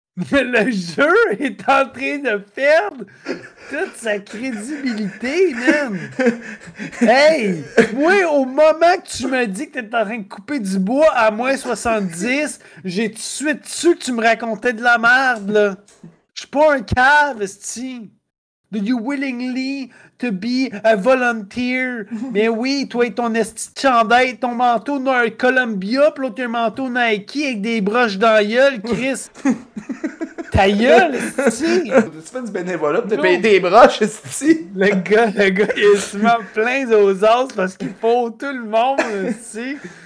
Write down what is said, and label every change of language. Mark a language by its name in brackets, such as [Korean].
[French] Le jeu est en train de perdre toute sa crédibilité, man! Hey! Moi, au moment que tu me dis que t'es en train de couper du bois à moins 70, j'ai tout de suite su que tu me racontais de la merde, là! Je suis pas un cave, esti. [English] Do you willingly to be a volunteer? [French] Mais oui, toi et ton esti de chandail, ton manteau Columbia, pis l'autre un manteau Nike avec des broches dans la gueule, Chris. Ta gueule, esti. Tu fais du bénévolat pis t'as payé des broches, esti. Le gars, il est souvent plein aux os parce qu'il faut tout le monde, esti.